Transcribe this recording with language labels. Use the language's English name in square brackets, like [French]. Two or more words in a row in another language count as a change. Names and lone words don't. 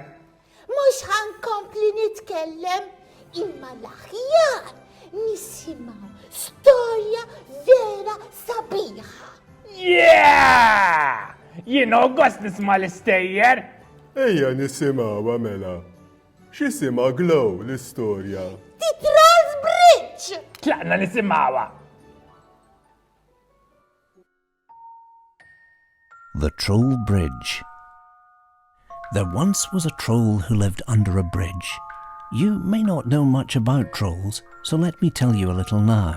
[Maltese] Mhux ħankompli nitkellem, imma l-aħjar nisimgħu storja vera sabiħa. [English] Yeah! [Maltese] Jino gost nisma l-istejjer. Ejja nisimgħuha mela. X'isima Glow l-istorja? [English] The Trolls Bridge! [Maltese] Tlaqna nisimawa. [English] The Troll Bridge. There once was a troll who lived under a bridge. You may not know much about trolls, so let me tell you a little now.